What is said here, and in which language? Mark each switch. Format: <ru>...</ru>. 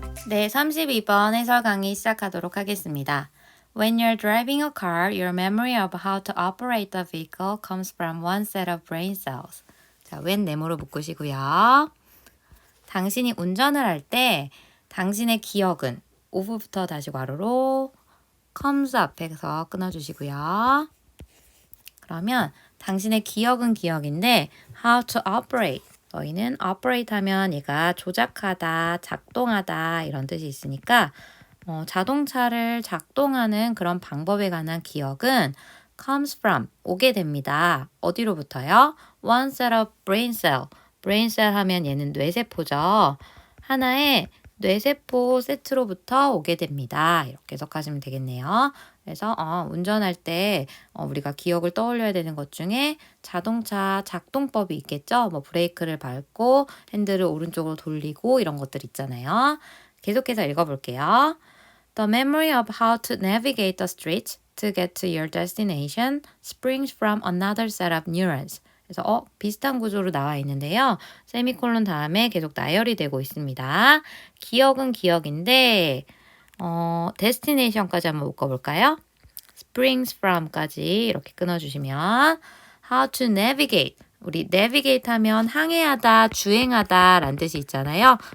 <ko>제32번 해설 강의 시작하도록 하겠습니다.</ko> <en>When you're driving a car, your memory of how to operate the vehicle comes from one set of brain cells.</en> <ko>자, when 네모로 묶으시고요. 당신이 운전을 할 때 당신의 기억은 of부터 다시 괄호로 comes 앞에서 끊어주시고요. 그러면 당신의 기억은 기억인데</ko> <en>how to operate</en> <ko>너희는 operate 하면 얘가 조작하다, 작동하다 이런 뜻이 있으니까 자동차를 작동하는 그런 방법에 관한 기억은 comes from, 오게 됩니다. 어디로부터요?</ko> <en>One set of brain cell.</en> <ko>brain cell 하면 얘는 뇌세포죠. 하나의 뇌세포 세트로부터 오게 됩니다. 이렇게 해석하시면 되겠네요. 그래서 운전할 때 우리가 기억을 떠올려야 되는 것 중에 자동차 작동법이 있겠죠. 뭐 브레이크를 밟고 핸들을 오른쪽으로 돌리고 이런 것들 있잖아요. 계속해서 읽어볼게요.</ko> <en>The memory of how to navigate the streets to get to your destination springs from another set of neurons.</en> <ko>그래서 비슷한 구조로 나와 있는데요. 세미콜론 다음에 계속 나열이 되고 있습니다. 기억은 기억인데 destination까지 한번 묶어볼까요? springs from까지 이렇게 끊어주시면 how to navigate 우리 navigate 하면 항해하다, 주행하다 라는 뜻이 있잖아요.</ko>